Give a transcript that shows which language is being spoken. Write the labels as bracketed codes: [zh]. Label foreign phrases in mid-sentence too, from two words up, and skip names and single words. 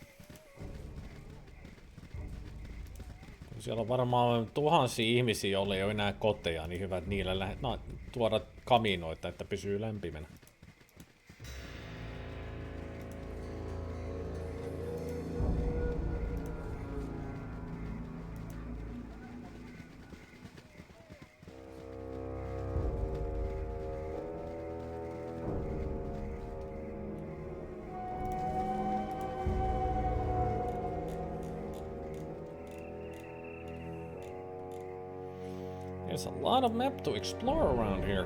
[fi] Siellä on varmaan tuhansia ihmisiä, joilla ei ole enää koteja, niin hyvä, että niillä tuoda kaminoita, että pysyy lämpimänä. [en] There's a lot of map to explore around here.